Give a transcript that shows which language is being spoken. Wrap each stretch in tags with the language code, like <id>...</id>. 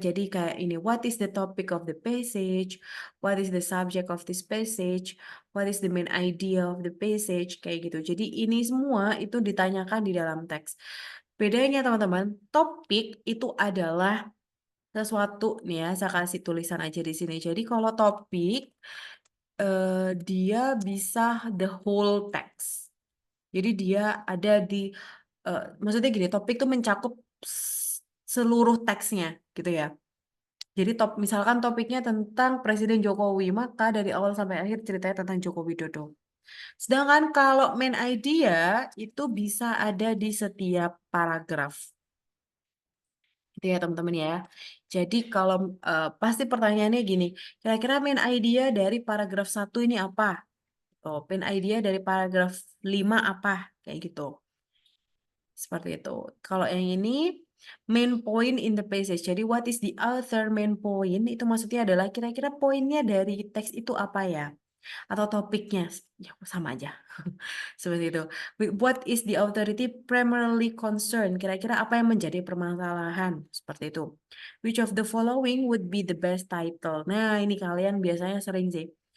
<id>Jadi kayak ini,</id> <en>what is the topic of the passage? What is the subject of this passage? What is the main idea of the passage?</en> <id>Kayak gitu. Jadi ini semua itu ditanyakan di dalam teks. Bedanya teman-teman, topik itu adalah sesuatu nih ya, saya kasih tulisan aja di sini. Jadi kalau topik dia bisa</id> <en>the whole text.</en> <id>Jadi dia ada di maksudnya gini, topik itu mencakup seluruh teksnya gitu ya. Jadi misalkan topiknya tentang Presiden Jokowi, maka dari awal sampai akhir ceritanya tentang Joko Widodo. Sedangkan kalau main idea itu bisa ada di setiap paragraf. Gitu ya teman-teman ya. Jadi kalau pasti pertanyaannya gini, kira-kira main idea dari paragraf 1 ini apa? Oh, main idea dari paragraf 5 apa? Kayak gitu. Seperti itu. Kalau yang ini</id> <en>main point in the passage.</en> <id>Jadi</id> <en>what is the author main point?</en> <id>Itu maksudnya adalah kira-kira poinnya dari teks itu apa ya? Atau topiknya. Ya, sama aja. Seperti itu.</id> <en>What is the authority primarily concerned?</en> <id>Kira-kira apa yang menjadi permasalahan? Seperti itu.</id> <en>Which of the following would be the best title?</en> <id>Nah, ini kalian biasanya sering sih.</id>